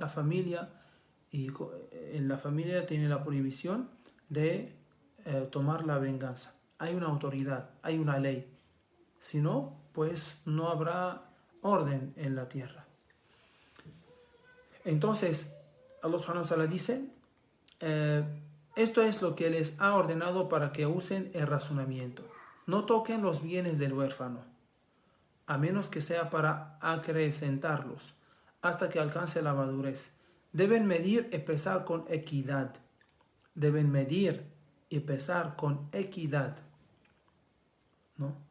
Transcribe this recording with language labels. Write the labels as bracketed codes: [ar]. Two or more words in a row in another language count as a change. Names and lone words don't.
[es] La familia, y en la familia tiene la prohibición de tomar la venganza. Hay una autoridad, hay una ley. Si no, pues no habrá orden en la tierra. Entonces, [ar] الله سبحانه وتعالى [es] dice, esto es lo que les ha ordenado para que usen el razonamiento. No toquen los bienes del huérfano, a menos que sea para acrecentarlos, hasta que alcance la madurez. Deben medir y pesar con equidad. Deben medir y pesar con equidad, ¿no?